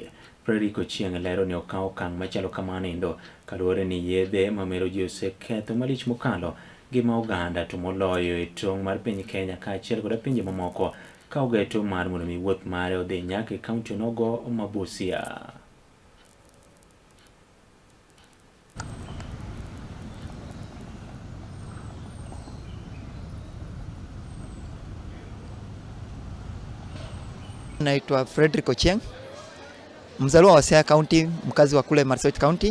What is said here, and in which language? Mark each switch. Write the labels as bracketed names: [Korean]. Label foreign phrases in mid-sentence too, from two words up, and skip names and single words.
[Luo (Kenya and Tanzania)] Frederick Chieng lero ni okawo okang' machalo kamanindo kaluwore ni yedhe mamero ji oseketho malich mokalo gima oganda to moloyo e tong' mar piny Kenya kaachiel koda pinje mamoko ka ogeto mar mondo mi wuoth mare odhi nyaka e kaunti nogo ma Busia. [Swahili] Naitwa Frederick Ochieng, mzaliwa wa Siaya County, mkazi wa kule Marsabit County.